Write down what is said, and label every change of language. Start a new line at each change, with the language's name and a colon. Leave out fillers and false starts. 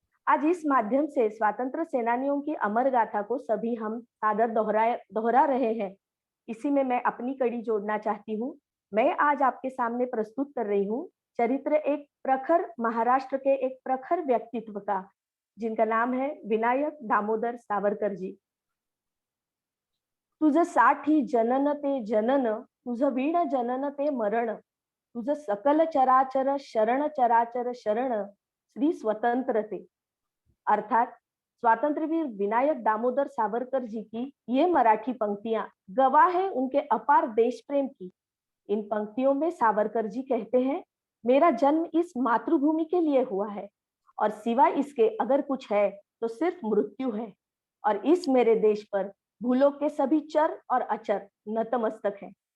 Hindi: आज इस माध्यम से स्वतंत्र सेनानियों की अमर गाथा को सभी हम सादर दोहरा रहे हैं। इसी में मैं अपनी कड़ी जोड़ना चाहती हूँ। मैं आज आपके सामने प्रस्तुत कर रही हूँ चरित्र एक प्रखर महाराष्ट्र के एक प्रखर व्यक्तित्व का, जिनका नाम है विनायक दामोदर सावरकर जी।
Marathi: तुझ साठी जनन ते जनन, तुझ वीण जनन ते मरण, तुझ सकल चराचर शरण चराचर शरण, श्री स्वतंत्र ते।
Hindi: अर्थात स्वातंत्रवीर विनायक दामोदर सावरकर जी की ये मराठी पंक्तियां गवाह है उनके अपार देश प्रेम की। इन पंक्तियों में सावरकर जी कहते हैं, मेरा जन्म इस मातृभूमि के लिए हुआ है और सिवाय इसके अगर कुछ है तो सिर्फ मृत्यु है, और इस मेरे देश पर भूलोक के सभी चर और अचर नतमस्तक हैं।